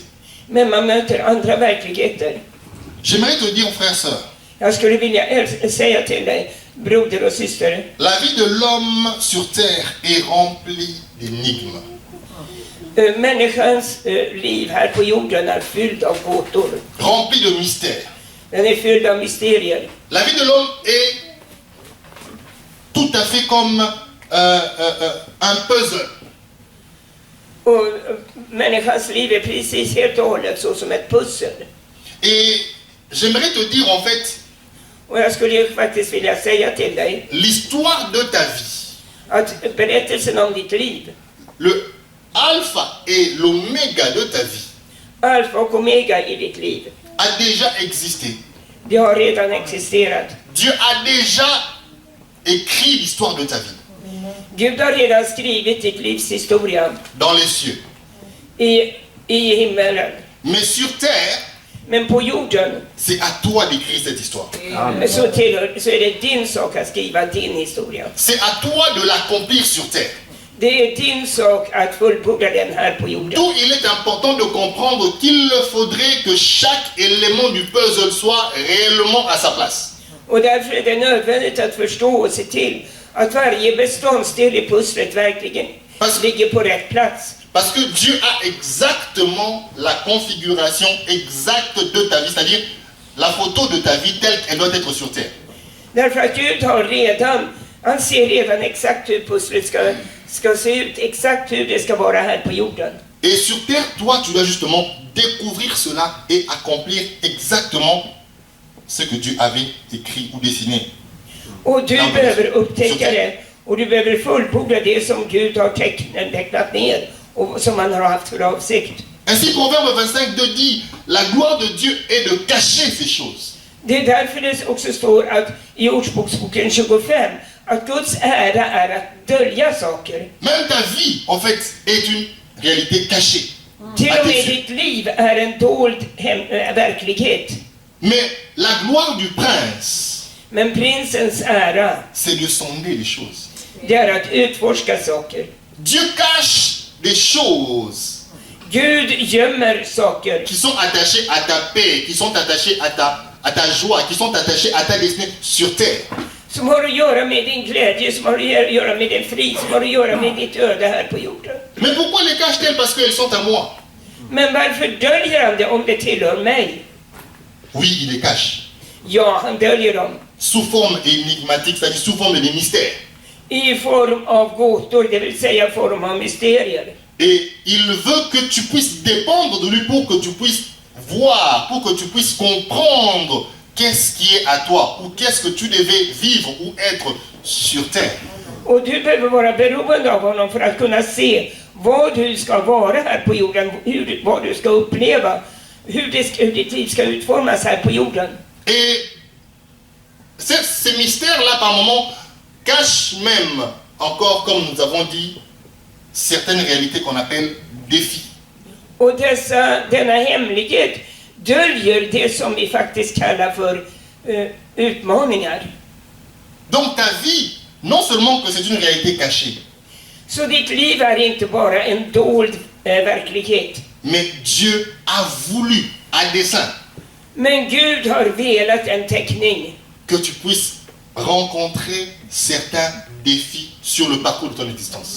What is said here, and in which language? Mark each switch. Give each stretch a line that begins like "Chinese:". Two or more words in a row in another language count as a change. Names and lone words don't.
Swedish: Men man möter andra verkligheter.
French: J'aimerais te dire, frère, sœur,
Swedish: Jag skulle vilja säga till dig, broder och syster.
French: la vie de l'homme sur terre est remplie d'énigmes.
Swedish: Människans liv här på jorden är fylld av gåtor.
French: Remplie de mystères.
Swedish: Den är fylld av mysterier.
French: La vie de l'homme est tout à fait comme un puzzle.
Swedish: Och människans liv är precis helt och hållet så som ett pussel.
French: Et j'aimerais te dire en fait,
Swedish: Och jag skulle ju faktiskt vilja säga till dig
French: l'histoire de ta vie,
Swedish: att berättelsen om ditt liv,
French: le alpha et l'oméga de ta vie,
Swedish: alfa och omega i ditt liv,
French: a déjà existé.
Swedish: det har redan existerat.
French: Dieu a déjà écrit l'histoire de ta vie
Swedish: Gud har redan skrivit ditt livs historia
French: dans les cieux.
Swedish: i himmelen.
French: Mais sur terre,
Swedish: Men på jorden
French: c'est à toi d'écrire cette histoire.
Swedish: så är det din sak att skriva din historia.
French: C'est à toi de l'accomplir sur terre.
Swedish: Det är din sak att fullborda den här på jorden.
French: D'où il est important de comprendre qu'il faudrait que chaque élément du puzzle soit réellement à sa place.
Swedish: Och därför är det nödvändigt att förstå och se till att varje beståndsdel i pusslet verkligen ligger på rätt plats.
French: Parce que Dieu a exactement la configuration exacte de ta vie, c'est-à-dire la photo de ta vie telle qu'elle doit être sur terre.
Swedish: Därför att Gud han ser redan exakt hur pusslet ska se ut, exakt hur det ska vara här på jorden.
French: Et sur terre, toi, tu dois justement découvrir cela et accomplir exactement ce que Dieu avait écrit ou dessiné.
Swedish: Och du behöver upptäcka det, och du behöver fullborda det som Gud har tecknat ner och som han har haft för avsikt.
French: Ainsi, Proverbe 25 dit, la gloire de Dieu est de cacher ces choses.
Swedish: Det är därför det också står att i Ordspråksboken 25 att Guds ära är att dölja saker.
French: Même ta vie, en fait, est une réalité cachée.
Swedish: Till och med ditt liv är en dold verklighet.
French: Mais la gloire du prince,
Swedish: Men prinsens ära,
French: c'est de sonder les choses.
Swedish: det är att utforska saker.
French: Dieu cache des choses
Swedish: Gud gömmer saker
French: qui sont attachées à ta paix, qui sont attachées à ta joie, qui sont attachées à ta destinée sur terre.
Swedish: som har att göra med din glädje, som har att göra med din frid, som har att göra med ditt öde här på jorden.
French: Mais pourquoi les cache-t-elle? Parce qu'elles sont à moi.
Swedish: Men varför döljer han det om det tillhör mig?
French: Oui, il les cache.
Swedish: Ja, han döljer dem
French: Sous forme énigmatique, c'est-à-dire sous forme de mystère.
Swedish: i form av gåtor, det vill säga form av mysterier.
French: Et il veut que tu puisses dépendre de lui pour que tu puisses voir, pour que tu puisses comprendre qu'est-ce qui est à toi ou qu'est-ce que tu devais vivre ou être sur terre.
Swedish: Och du behöver vara beroende av honom för att kunna se vad du ska vara här på jorden, vad du ska uppleva, hur ditt liv ska utformas här på jorden.
French: Et ces mystères-là, par moments, cachent même, encore comme nous avons dit, certaines réalités qu'on appelle défis.
Swedish: Och denna hemlighet döljer det som vi faktiskt kallar för utmaningar.
French: Donc ta vie, non seulement que c'est une réalité cachée,
Swedish: Så ditt liv är inte bara en dold verklighet.
French: mais Dieu a voulu, à dessein,
Swedish: Men Gud har velat en teckning
French: que tu puisses rencontrer certains défis sur le parcours de ton existence.